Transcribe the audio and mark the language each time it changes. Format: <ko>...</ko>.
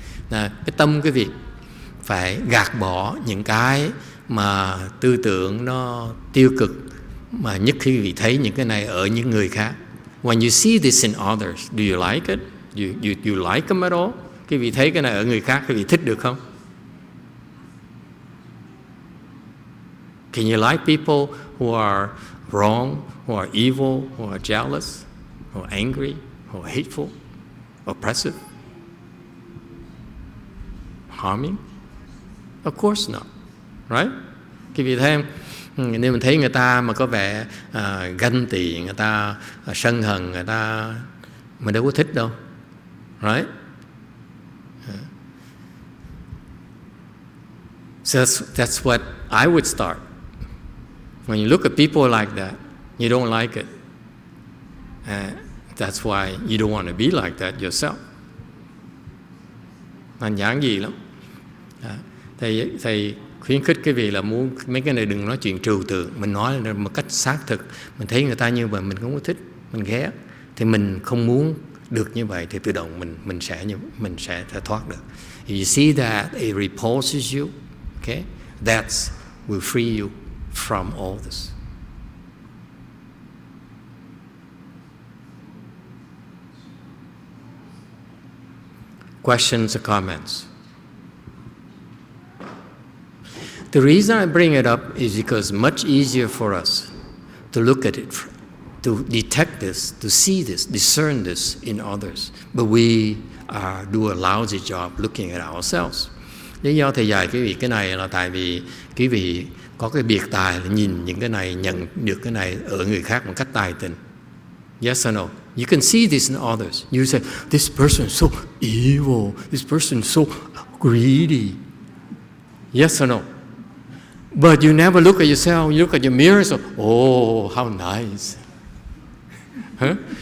<vi>Cái tâm quý vị phải gạt bỏ những cái mà tư tưởng nó tiêu cực, mà nhất khi quý vị thấy những cái này ở những người khác.</vi> <en>When you see this in others, do you like it? You like them at all?</en> <vi>Quý vị thấy cái này ở người khác, quý vị thích được không?</vi> <en>Can you like people who are wrong, who are evil, who are jealous, who are angry, who are hateful, oppressive, harming? Of course not, right?</en> <vi>Quý vị thấy không? Nếu mình thấy người ta mà có vẻ ganh tị, người ta sân hận, người ta mình đâu có thích đâu,</vi> <en>right? So that's what I would start. When you look at people like that, you don't like it. That's why you don't want to be like that yourself.</en> <vi>Anh giảng gì lắm. Thầy khuyến khích cái vị là muốn mấy cái này đừng nói chuyện trừu tượng, mình nói một cách xác thực. Mình thấy người ta như vậy mình không có thích, mình ghét, thì mình không muốn được như vậy thì tự động mình sẽ thoát được.</vi> <en>If you see that it repulses you, okay, that will free you from all this. Questions or comments? The reason I bring it up is because it's much easier for us to look at it, to detect this, to see this, discern this in others. But we do a lousy job looking at ourselves.</en> <vi>Lý do thầy dạy quý vị cái này là tại vì quý vị có cái biệt tài là nhìn những cái này, nhận được cái này ở người khác một cách tài tình.</vi> <en>Yes or no? You can see this in others. You say, this person is so evil, this person is so greedy. Yes or no? But you never look at yourself, you look at your mirror, so, oh, how nice. Huh?</en>